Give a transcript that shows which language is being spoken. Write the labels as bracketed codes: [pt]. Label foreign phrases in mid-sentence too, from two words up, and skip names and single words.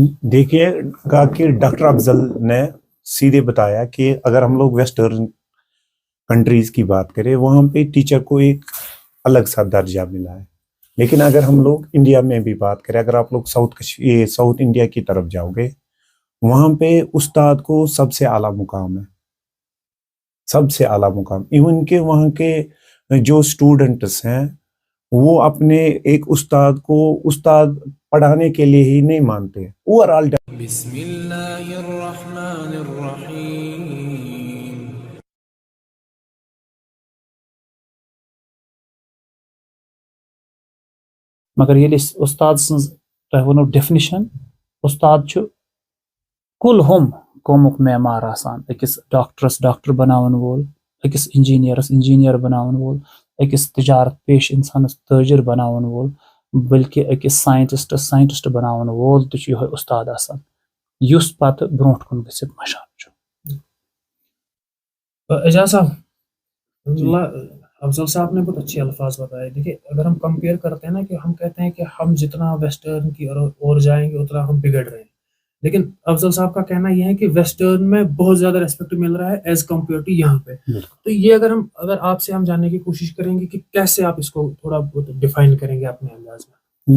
[ur] دیکھیے کہا کہ ڈاکٹر افضل نے سیدھے بتایا کہ اگر ہم لوگ [en] western countries [ur] کی بات کریں وہاں پہ ٹیچر کو ایک الگ سا درجہ ملا ہے, لیکن اگر ہم لوگ انڈیا میں بھی بات کریں, اگر آپ لوگ ساؤتھ انڈیا کی طرف جاؤ گے وہاں پہ استاد کو سب سے اعلیٰ مقام ہے, سب سے اعلیٰ مقام. ایون کہ وہاں کے جو اسٹوڈنٹس ہیں وہ اپنے ایک استاد کو استاد پڑھانے کے لیے ہی نہیں مانتے. [en] overall [ar] بسم اللہ الرحمن الرحیم. [ks] مگر ییٚلہِ أسۍ اُستاد سٕنٛز تۄہہِ ووٚنو ڈیفنِشن اُستاد چھُ کُل ہُم قومُک معمار آسان. أکِس ڈاکٹرس ڈاکٹر بناون وول, أکِس انجیٖنیرس انجیٖنیر بناون وول, أکِس تجارت پیش انسانس تٲجر بناون وول, بلکہِ أکِس ساینٹسٹس ساینٹسٹ بناون وول تہِ چھُ یِہوے اُستاد آسان یُس پتہٕ برونٛٹھ کُن گٔژھِتھ مشان چھُ. [ur] اعجاز صاحب, افضل صاحب نے بہت اچھے الفاظ بتائے. دیکھیے اگر ہم کمپیئر کرتے ہیں نا کہ ہم کہتے ہیں کہ ہم جتنا ویسٹرن کی اور جائیں گے اتنا ہم بگڑ رہے ہیں, لیکن افضل صاحب کا کہنا یہ ہے کہ ویسٹرن میں بہت زیادہ ریسپیکٹ مل رہا ہے [en] as compare to [ur] یہاں پہ. تو یہ اگر آپ سے ہم جاننے کی کوشش کریں گے کہ کیسے آپ اس کو تھوڑا بہت ڈیفائن کریں گے اپنے انداز میں.